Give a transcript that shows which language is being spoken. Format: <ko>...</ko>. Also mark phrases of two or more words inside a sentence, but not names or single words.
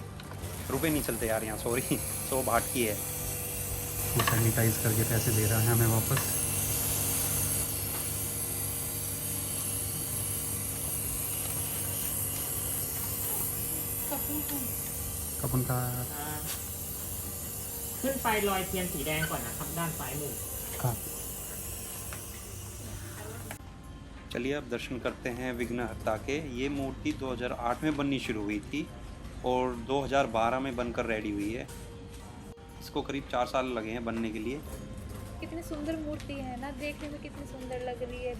<hi>रुपए नहीं चलते यार यहाँ, सॉरी 100 बाट की है। वो सैनिटाइज करके पैसे दे रहा है हमें वापस। कपन का</hi> <th>ขึ้นไปลอยเทียนสีแดงก่อนนะครับด้านซ้ายมือ</th> <hi>हाँ। चलिए अब दर्शन करते हैं विघ्नहर्ता के। ये मूर्ति 2008 में बननी शुरू हुई थी और 2012 में बनकर रेडी हुई है। इसको करीब 4 साल लगे हैं बनने के लिए। कितनी सुंदर मूर्ति है ना, देखने में कितनी सुंदर लग रही है।</hi>